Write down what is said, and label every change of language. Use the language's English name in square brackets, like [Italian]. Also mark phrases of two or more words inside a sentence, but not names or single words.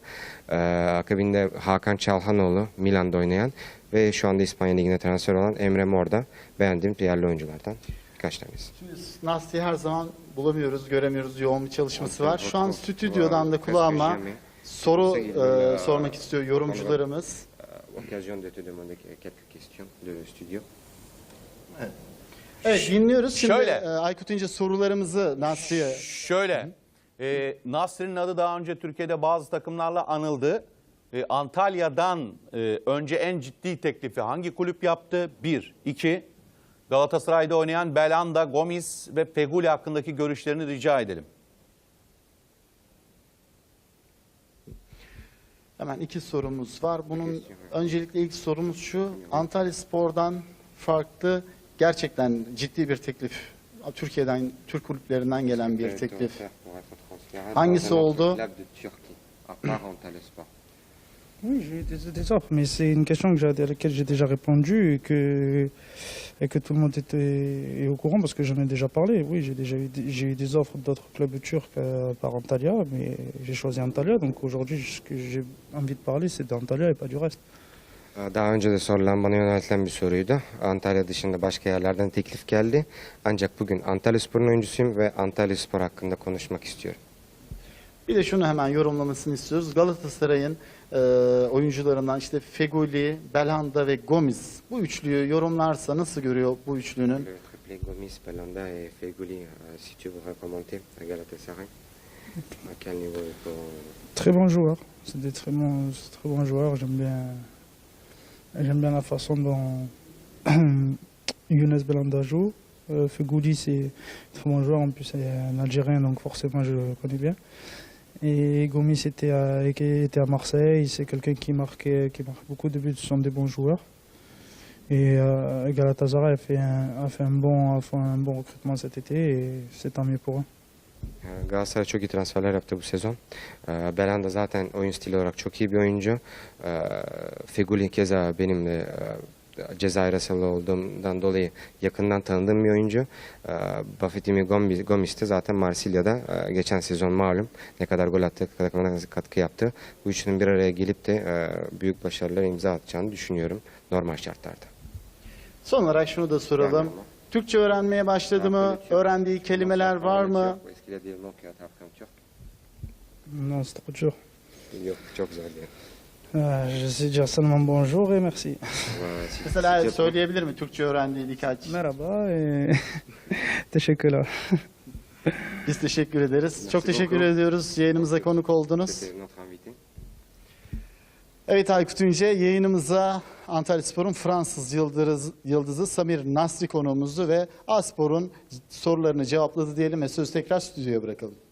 [Turkish] Akabinde Hakan Çalhanoğlu Milan'da oynayan ve şu anda İspanya Ligi'ne transfer olan Emre Mor da beğendiğim yerli oyunculardan birkaç tanesi. Şimdi Nasti'yi her zaman bulamıyoruz, göremiyoruz. Yoğun bir çalışması var. Şu an stüdyodan da kulağıma soru sormak istiyor yorumcularımız. [French] Occasion de te demander quelques questions de studio. [Turkish] Evet, dinliyoruz. Şimdi Şöyle. Aykut İnce sorularımızı Nasti'ye. Şöyle, Nasri'nin adı daha önce Türkiye'de bazı takımlarla anıldı. Antalya'dan önce en ciddi teklifi hangi kulüp yaptı? 1. 2. Galatasaray'da oynayan Belhanda, Gomis ve Feguli hakkındaki görüşlerini rica edelim. Hemen 2 sorumuz var. Bunun öncelikle ilk sorumuz şu. Antalyaspor'dan farklı gerçekten ciddi bir teklif. Türkiye'den, Türk kulüplerinden gelen bir teklif. Hangisi oldu? [French] Oui, j'ai eu des offres, mais c'est une question à laquelle j'ai déjà répondu et que tout le monde est au courant parce que j'en ai déjà parlé. Oui, j'ai eu des offres d'autres clubs turcs par Antalya, mais j'ai choisi Antalya. Donc aujourd'hui, ce que j'ai envie de parler, c'est d'Antalya et pas du reste. [Turkish] Daha önce de sorulan bana yöneltilen bir soruydu. Antalya dışında başka yerlerden teklif geldi. Ancak bugün Antalyaspor'un oyuncusuyum ve Antalyaspor hakkında konuşmak istiyorum. Bir de şunu hemen yorumlamasını istiyoruz. Galatasaray'ın oyuncularından işte Feguli, Belhanda ve Gomis bu üçlüyü yorumlarsa nasıl görüyor bu üçlünün? [French] Gomis, Belhanda et Feguli, si tu voudrais commenter à Galatasaray, à quel niveau il faut... Très bons joueurs, c'est des très bons joueurs. J'aime bien la façon dont Younes Belhanda joue. Feguli, c'est un très bon joueur, en plus c'est un Algérien, donc forcément je le connais bien. Et Gomis était à Marseille. C'est quelqu'un qui marque beaucoup de buts. Ce sont des bons joueurs. Et Galatasaray a fait un bon recrutement cet été et c'est tant mieux pour eux. [Turkish] Galatasaray çok iyi transferler yaptı bu sezon. Belhanda zaten oyun stili olarak çok iyi bir oyuncu. Feguli keza benim de Cezayir asıllı olduğumdan dolayı yakından tanıdığım bir oyuncu. Bafetimi Gomis de zaten Marsilya'da geçen sezon malum ne kadar gol attı, takımına nasıl katkı yaptı. Bu üçünün bir araya gelip de büyük başarılar imza atacağını düşünüyorum normal şartlarda. Son olarak şunu da soralım. Türkçe öğrenmeye başladı mı? Öğrendiği kelimeler var mı? Eskiyle diyelim okuyor, tapkam çok. [French] Non, c'est trop dur. [Turkish] Yok, çok zor diyor. [French] Je sais dire seulement bonjour et merci. [Turkish] Mesela söyleyebilir mi Türkçe öğrendiği birkaç? [French] Merhaba et teşekkürler. [Turkish] Biz teşekkür ederiz. Çok teşekkür ediyoruz. Yayınımıza konuk oldunuz. Evet Aykut Ünce, yayınımıza Antalyaspor'un Fransız yıldızı Samir Nasri konuğumuzdu ve A Spor'un sorularını cevapladı diyelim ve sözü tekrar stüdyoya bırakalım.